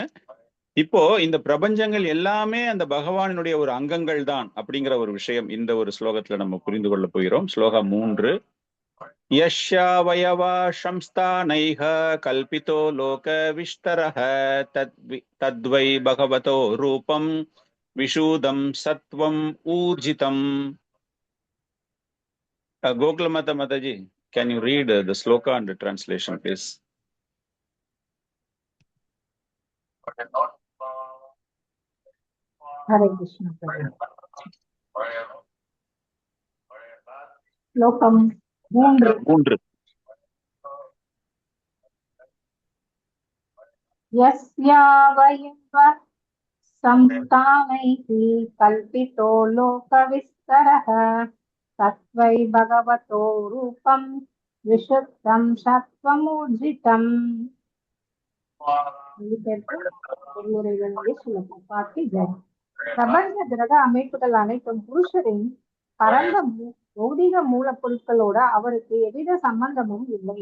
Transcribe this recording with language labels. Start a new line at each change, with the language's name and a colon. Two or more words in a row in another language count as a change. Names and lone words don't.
Tamil: இப்போ இந்த பிரபஞ்சங்கள் எல்லாமே அந்த பகவானினுடைய ஒரு அங்கங்கள் தான் அப்படிங்கிற ஒரு விஷயம் இந்த ஒரு ஸ்லோகத்துல நம்ம புரிந்து கொள்ள போகிறோம். ஸ்லோகம் 3.
Sanskrit: यस्यावयवा संस्थानैः कल्पितो लोक विस्तरः तद्वै भगवतो रूपं विशुद्धं सत्त्वं ऊर्जितम्.
English: Gokula Mataji, can you read the sloka and the translation, please?
Sanskrit: Hare Krishna.
Tamil: Slokam 3.
Sanskrit: यस्य अवयव संस्थानैः कल्पितो लोक विस्तरः तद्वै भगवतो रूपं विशुद्धं सत्त्वमूर्जितम्.
Tamil: பிரபஞ்ச கிரக அமைப்புகள் அனைத்தும் புருஷரின் பரந்த பௌதிக மூலப்பொருட்களோட அவருக்கு எவ்வித சம்பந்தமும் இல்லை.